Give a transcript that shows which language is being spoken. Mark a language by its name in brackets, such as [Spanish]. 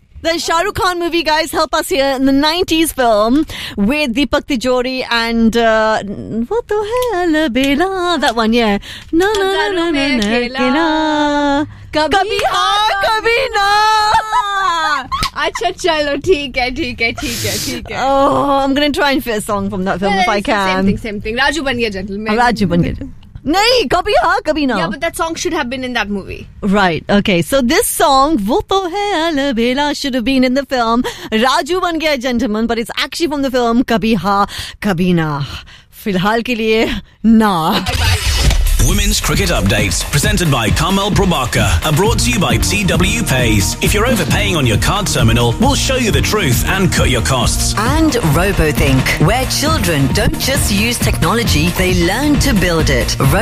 [English] The Shah Rukh Khan movie, guys, help us here. In the 90s film with Deepak Tijori and what the hell, Bela? That one, yeah. Na na na na na na na. [Hindi] कभी हाँ, कभी ना. Acha, chalo, theek hai. [English] Oh, I'm going to try and fit a song from that film if I can. Same thing. Raju Ban Gaya Gentleman. [Hindi] Raju बन गया gentleman. नहीं, कभी हाँ, कभी ना. [English] Yeah, but that song should have been in that movie. Right, okay. So this song, वो तो है अलबेला, should have been in the film Raju Ban Gaya gentleman, but it's actually from the film Kabhi Haan, Kabhi Naa. [Hindi] फ़िलहाल के लिए, ना. [English] Women's Cricket Updates, presented by Carmel Prabhakar, are brought to you by TW Pays. If you're overpaying on your card terminal, we'll show you the truth and cut your costs. And RoboThink, where children don't just use technology, they learn to build it.